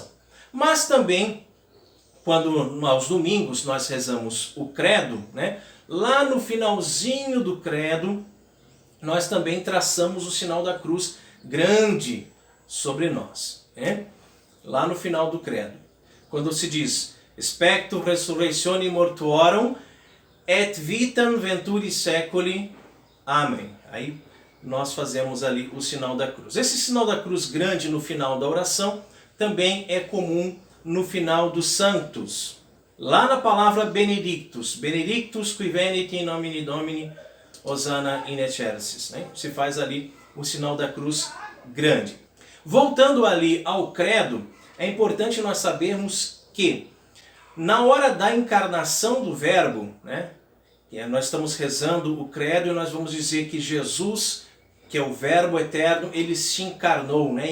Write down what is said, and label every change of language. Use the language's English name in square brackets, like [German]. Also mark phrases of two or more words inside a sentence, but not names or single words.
[Portuguese] Mas também, quando aos domingos nós rezamos o credo, né? Lá no finalzinho do credo, nós também traçamos o sinal da cruz grande sobre nós, né? Lá no final do credo. Quando se diz, [Latin] Spectum resurrectione mortuorum, et vitam venturi seculi. [Portuguese] Amém. Aí nós fazemos ali o sinal da cruz. Esse sinal da cruz grande no final da oração também é comum no final dos santos. Lá na palavra [Latin] benedictus, benedictus qui venit in nomine Domini, Hosanna in excelsis, [Portuguese] né? Se faz ali o sinal da cruz grande. Voltando ali ao credo, é importante nós sabermos que na hora da encarnação do verbo, né? Nós estamos rezando o credo e nós vamos dizer que Jesus, que é o verbo eterno, ele se encarnou, né?